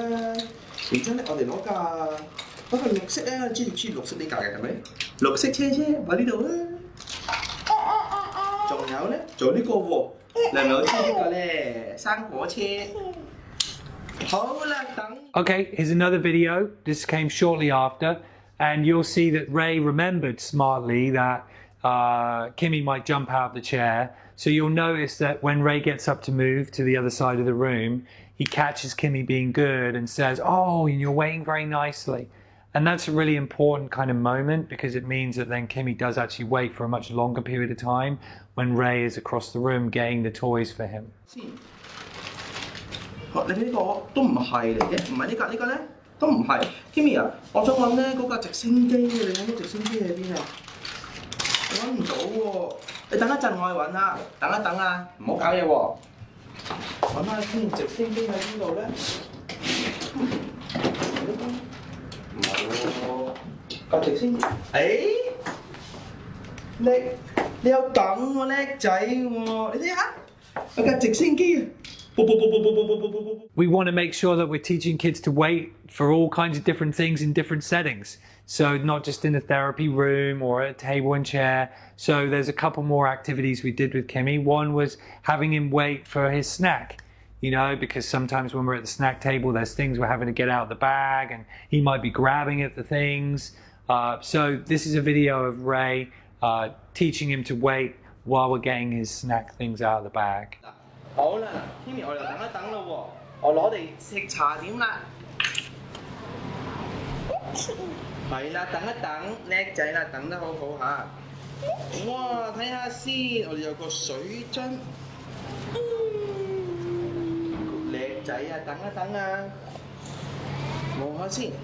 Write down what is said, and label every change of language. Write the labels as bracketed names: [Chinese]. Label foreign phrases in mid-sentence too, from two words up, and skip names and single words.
[Cantonese] 然之後咧，我哋攞個綠色啊，知綠色呢架嘅係咪？綠色車擺呢度啊。仲有然後咧做呢個喎，你係咪好中意呢個咧？生果車。好啦，等。 [English] Okay, here's another video. This came shortly after, and you'll see that Ray remembered smartly that Kimi might jump out of the chair. So you'll notice that when Ray gets up to move to the other side of the room, he catches Kimi being good and says, "Oh, you're waiting very nicely." And that's a really important kind of moment because it means that then Kimi does actually wait for a much longer period of time when Ray is across the room getting the toys for him. [Cantonese] 你呢個都唔係嚟嘅，唔係呢個咧都唔係。Kimi 啊，我想揾咧嗰架直升機，你揾到直升機喺邊啊？我揾唔到喎，你等一陣我去揾啦，等一等啊，唔好搞嘢喎。揾下先，直升機喺邊度咧？唔係喎，架直升機，你有等喎，叻仔喎，你睇下，有架直升機啊！ [English] We want to make sure that we're teaching kids to wait for all kinds of different things in different settings. So not just in a therapy room or a table and chair. So there's a couple more activities we did with Kimi. One was having him wait for his snack, you know, because sometimes when we're at the snack table, there's things we're having to get out of the bag and he might be grabbing at the things. So this is a video of Ray teaching him to wait while we're getting his snack things out of the bag. [Cantonese] 好啦，Kimi 我哋等一等咯喎，我攞嚟食茶點啦。係啦，等一等，叻仔啦，等得好好嚇。哇，睇下先，我哋有個水樽。叻仔啊，等一等啊，望下先。